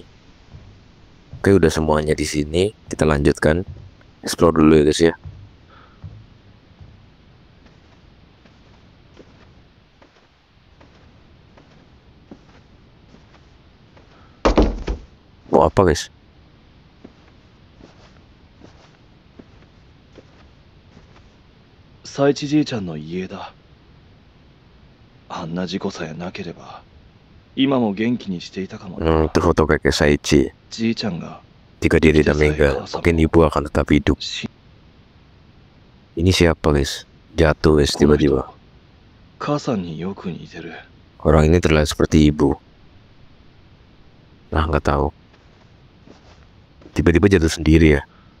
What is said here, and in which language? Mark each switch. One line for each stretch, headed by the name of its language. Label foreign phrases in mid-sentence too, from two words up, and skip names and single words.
Indonesian: Oke, udah semuanya di sini. Kita lanjutkan. Explore dulu ya guys ya. Oh, apa guys?
Japanese: Saichi じいちゃんの家だ。あんな事故さえなければ今も元気にしていたかもな。
Indonesian: Itu foto kakek Saichi.
Japanese: じいちゃんが
Indonesian: Jika dia tidak meninggal, mungkin ibu akan tetap hidup.
Japanese: 死
Indonesian: Ini siapa guys? Jatuh guys
Japanese: この人
Indonesian: tiba-tiba.
Japanese: 母さんによく似てる。
Indonesian: Orang ini terlihat seperti ibu. Nah, nggak tahu. Tiba-tiba jatuh sendiri ya.